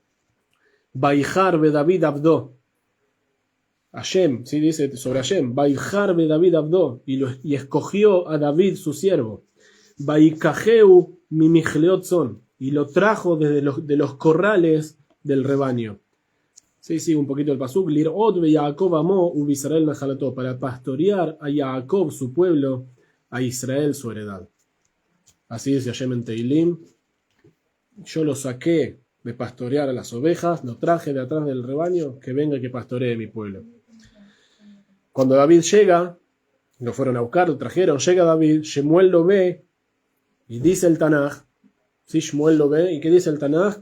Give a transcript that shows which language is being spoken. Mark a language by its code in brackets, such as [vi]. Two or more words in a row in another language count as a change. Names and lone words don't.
[he] ויבחר בדוד עבדו. [es] Hashem, ¿sí? Dice sobre Hashem. [he] ויבחר בדוד עבדו. [es] Y escogió a David su siervo. [he] ויקחהו ממכלאות צאן. [es] Y lo trajo desde los corrales del rebaño. Sí, sigue un poquito el pasuk. [he] לרעות ביעקב עמו ובישראל נחלתו. [es] Para pastorear a Jacob, su pueblo, a Israel, su heredad. Así dice Hashem en Teilim. Yo lo saqué de pastorear a las ovejas, lo traje de atrás del rebaño, que venga y que pastoree mi pueblo. Cuando David llega, lo fueron a buscar, lo trajeron, llega David, Shemuel lo ve, y dice el Tanaj, sí, Shemuel lo ve, ¿y qué dice el Tanaj?